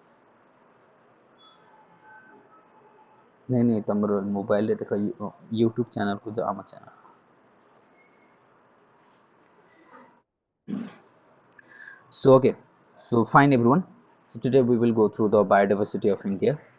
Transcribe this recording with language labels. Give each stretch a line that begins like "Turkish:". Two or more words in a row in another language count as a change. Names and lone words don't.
Odia: ନାଇଁ ନାଇଁ ତମର ମୋବାଇଲରେ ଦେଖ
English: YouTube channelକୁ
Odia: ଯାଅ ଆମ ଚ୍ୟାନେଲ
English: so okay so fine everyone so today we will go through the biodiversity of India.